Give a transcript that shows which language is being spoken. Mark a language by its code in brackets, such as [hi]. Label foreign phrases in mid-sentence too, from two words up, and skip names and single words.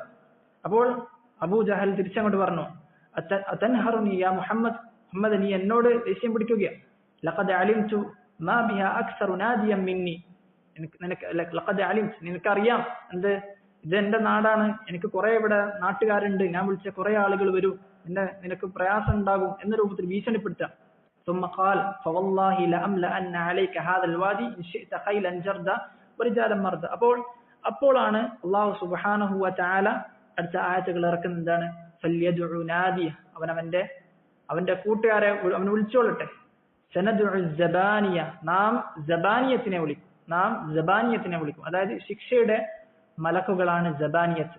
[ml] അപ്പോൾ അബൂ ജഹൽ തിരിച്ചങ്ങോട്ട് പറഞ്ഞു, [ar] أتنهرني يا محمد, [ml] മുഹമ്മദ് നീ എന്നോട് ദേഷ്യം പിടിക്കുകയാണ്. [ar] لقد علمت ما بها أكثر ناديا مني, لقد علمت, [ml] നിനക്കറിയാം എന്ത്, ഇത് എന്റെ നാടാണ്, എനിക്ക് കുറെ ഇവിടെ നാട്ടുകാരുണ്ട്, ഞാൻ വിളിച്ച കുറെ ആളുകൾ വരും, നിനക്ക് പ്രയാസം ഉണ്ടാകും എന്ന രൂപത്തിൽ ഭീഷണിപ്പെടുത്താം. [ar] ثم قال فوالله لأملأن عليك هذا الوادي إن شئت خيلا جردا ورجالا مردا. [ml] അപ്പോഴാണ് [ar] الله سبحانه وتعالى [ml] അടുത്ത ആയത്തുകൾ ഇറക്കുന്നത്. എന്താണ്? [ar] فليدع ناديه, [ml] അവന്റെ കൂട്ടുകാരെ അവൻ വിളിച്ചോളട്ടെ. [ar] سندع الزبانية, [ml] നാം സബാനിയത്തിനെ വിളിക്കും. അതായത് ശിക്ഷയുടെ മലക്കുകളാണ് സബാനിയത്ത്.